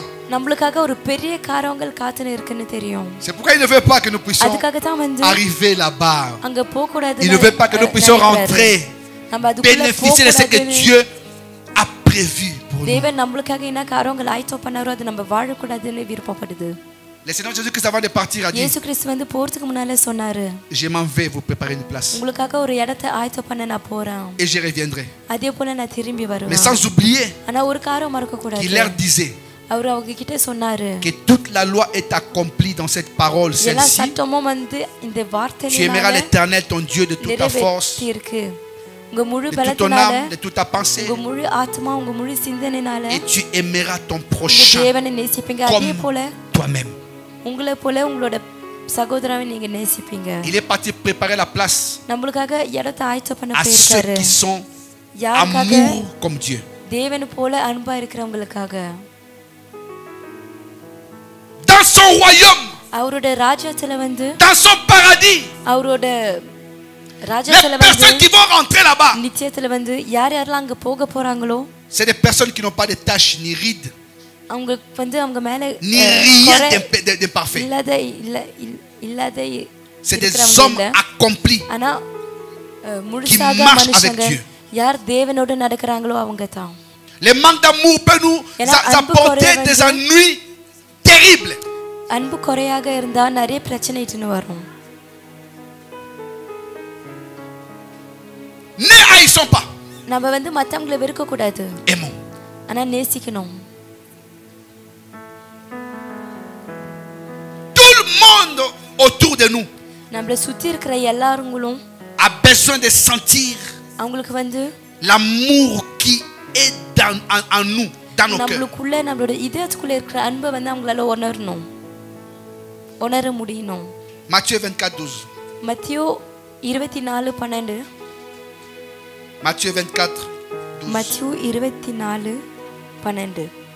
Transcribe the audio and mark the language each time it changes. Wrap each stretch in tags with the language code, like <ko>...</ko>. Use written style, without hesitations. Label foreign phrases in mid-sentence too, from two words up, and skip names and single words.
<ta>நம்மளுக்காக ஒரு பெரிய காரியங்கள் காத்துன்னு இருக்குன்னு தெரியும்.</ta> <fr>C'est pourquoi il ne veut pas que nous puissions</fr> <ta>அதுக்காக தான் வந்து</ta> <fr>arriver là-bas.</fr> <ta>அங்க போக கூடாது.</ta> <fr>Il ne veut pas que nous puissions rentrer, bénéficier de ce que Dieu a prévu pour nous.</fr> <ta>தேவன் நம்மளுக்காக என்ன காரியங்கள் ஆயத்தம் பண்ணாரோ அது நம்ம வாழ கூடாதுன்னு விருப்பப்படுது.</ta> <fr>Le Seigneur Jésus-Christ avant de partir a dit</fr> <ta>இயேசு கிறிஸ்து வந்து போறதுக்கு முன்னால சொன்னாரு,</ta> <fr>je m'en vais vous préparer une place</fr> <ta>உங்களுக்காக ஒரு இடத்தை ஆயத்தம் பண்ண நான் போறேன்,</ta> <fr>et je reviendrai.</fr> <ta>அதே போல நான் திரும்பி</ta> <fr>Mais</fr> <ta>வருவேன்.</ta> <fr>sans oublier</fr> <ta>ஆனா ஒரு காரியம் மறக்க கூடாது.</ta> <fr>qu'il leur disait</fr> <ta>அவர் அவங்க கிட்ட சொன்னாரு</ta> <fr>que toute la loi est accomplie dans cette parole,</fr> <ta>எல்லா</ta> <fr>celle-ci.</fr> <ta>சட்டமும் வந்து இந்த</ta> <fr>Tu</fr> <ta>வார்த்தையினால</ta> <fr>aimeras l'Éternel ton Dieu de toute ta force,</fr> <ta>இருக்கு. உங்க முழு</ta> <fr>de toute ton</fr> <ta>பலத்தினால,</ta> <fr>âme, de toute ta pensée,</fr> <ta>உங்க முழு ஆத்மா, உங்க முழு சிந்தனைனால</ta> <fr>et tu aimeras ton</fr> <ta>உங்க</ta> <fr>prochain</fr> <ta>தேவனை நேசிப்பீங்க. அதே</ta> <fr>comme</fr> <ta>போல</ta> <fr>toi-même.</fr> <ta>உங்களை போல உங்களோட சகோதரனை நீங்க நேசிப்பீங்க.</ta> <fr>Il est parti préparer la place</fr> <ta>நம்மளுக்காக இடத்தை ஆயத்தம் பண்ண</ta> <fr>à ceux</fr> <ta>போயிருக்காரு.</ta> <fr>qui sont</fr> <ta>யாருக்காக?</ta> <fr>amour comme Dieu.</fr> <ta>தேவனை போல அன்பா இருக்கிறவங்களுக்காக.</ta> <fr>Dans son royaume,</fr> <ta>அவரோட ராஜ்யத்துல வந்து,</ta> <fr>dans son paradis,</fr> <ta>அவரோட</ta> <fr>les</fr> <ta>ராஜ்யத்துல</ta> <fr>personnes</fr> <ta>வந்து</ta> <fr>qui vont rentrer là-bas,</fr> <ta>நிச்சயத்துல வந்து யாரெல்லாம் அங்க போக போறாங்களோ</ta> <fr>c'est des personnes qui n'ont pas de taches ni rides,</fr> <ta>அவங்களுக்கு வந்து அவங்க மேல</ta> <fr>ni rien d'imparfait.</fr> <ta>இல்லாத</ta> <fr>C'est des hommes accomplis</fr> <ta>ஆனா</ta> <fr>qui</fr> <ta>முழுசாக</ta> <fr>marchent avec</fr> <ta>மனுஷங்க</ta> <fr>Dieu.</fr> <ta>யார் தேவனோட நடக்கறாங்களோ அவங்க தான்.</ta> <fr>Le manque d'amour peut nous apporter des ennuis terribles.</fr> <ta>அன்பு குறையாக இருந்தா நிறைய பிரச்சனை இட்டுன்னு வரும்.</ta> <fr>Ne haïssons pas,</fr> <ta>நம்ம வந்து மத்தவங்களை வெறுக்க கூடாது,</ta> <fr>aimons.</fr> <ta>ஆனா நேசிக்கணும்.</ta> <fr>Tout le monde autour de nous</fr> <ta>நம்மள சுத்தி இருக்கிற எல்லாருங்களும்</ta> <fr>a besoin de sentir</fr> <ta>அவங்களுக்கு வந்து</ta> <fr>l'amour qui est en nous, dans nos cœurs.</fr> <ta>நம்மளுக்குள்ள நம்மளோட இதயத்துக்குள்ள இருக்கிற அன்பை வந்து அவங்களால உணர முடியணும்.</ta> <fr>Matthieu 24:12.</fr> <ta>மத்தேயு 24:12.</ta> <fr>Matthieu 24:12.</fr> <ta>மத்தேயு 24:12.</ta>